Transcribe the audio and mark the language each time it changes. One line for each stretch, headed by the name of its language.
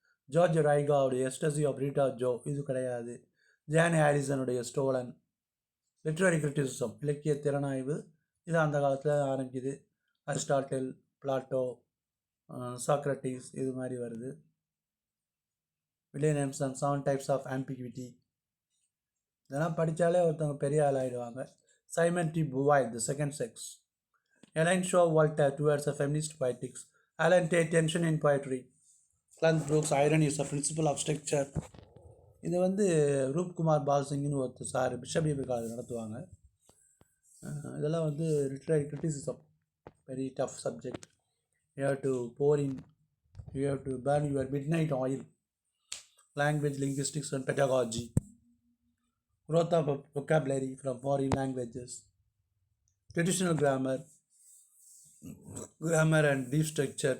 Tamil: George ரைகாவுடைய எஸ்டசி of Rita Joe, இது கிடையாது. John ஹாரிசனுடைய stolon, literary criticism, இலக்கிய திறனாய்வு, இது அந்த காலத்தில் ஆரம்பிக்குது. அரிஸ்டாட்டில், பிளாட்டோ, சாக்ரட்டிஸ், இது மாதிரி வருது. வில்லியம் எம்சன், 7 டைப்ஸ் ஆஃப் ஆம்பிகிவிட்டி, இதெல்லாம் படித்தாலே ஒருத்தவங்க பெரிய ஆள் ஆகிடுவாங்க. Simon D புவாய், the second sex,
English: Elaine Shaw Walter towards a feminist poetics. Alan Tate tension in poetry. Clarence Brooks irony is a principle of structure.
Tamil: இது வந்து ரூப்குமார் பால்சிங்னு ஒருத்தர் சார் பிஷப் காலேஜ் நடத்துவாங்க. இதெல்லாம் வந்து
English: Literary criticism, very tough subject. You have to pore in, you have to burn your midnight oil. Language, linguistics and pedagogy. Growth of vocabulary from foreign languages. Traditional grammar and deep structure.